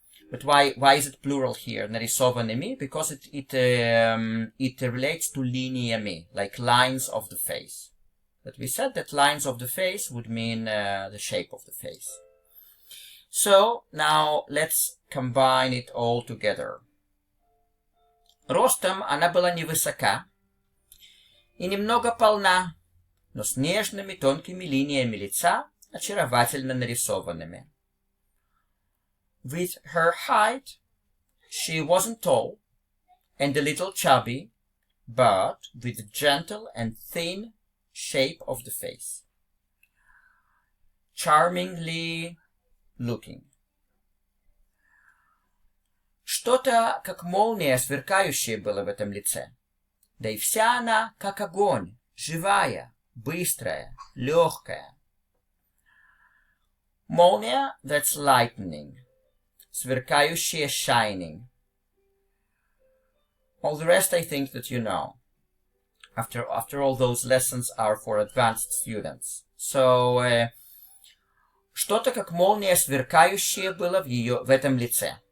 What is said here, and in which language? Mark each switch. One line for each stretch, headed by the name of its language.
English: But why is it plural here? Нарисованными, because it relates to линиями, like lines of the face. But we said that lines of the face would mean the shape of the face. So, now let's combine it all together.
Russian: Ростом она была невысока и немного полна, но с нежными тонкими линиями лица, очаровательно нарисованными.
English: With her height, she wasn't tall and a little chubby, but with a gentle and thin shape of the face. Charmingly looking.
Russian: Что-то, как молния сверкающее было в этом лице. Да и вся она, как огонь, живая, быстрая, легкая.
English: Молния, that's lightning. Сверкающее, shining. All the rest I think that you know. After all, those lessons are for advanced students.
Russian: So, что-то как молния сверкающее было в этом лице.